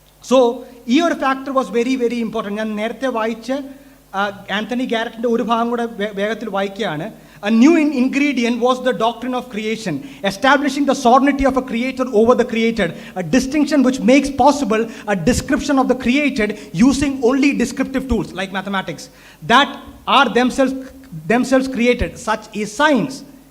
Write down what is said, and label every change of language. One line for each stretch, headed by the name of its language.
English: So,
Malayalam: ഈ ഒരു
English: factor was very, very important.
Malayalam: ഞാൻ നേരത്തെ വായിച്ച ആന്റണി ഗാരറ്റിൻ്റെ ഒരു ഭാഗം കൂടെ വേഗത്തിൽ വായിക്കുകയാണ്.
English: A new ingredient was the doctrine of creation, establishing the sovereignty of a creator over the created, a distinction which makes possible a description of the created using only descriptive tools like mathematics that are themselves created, such is science.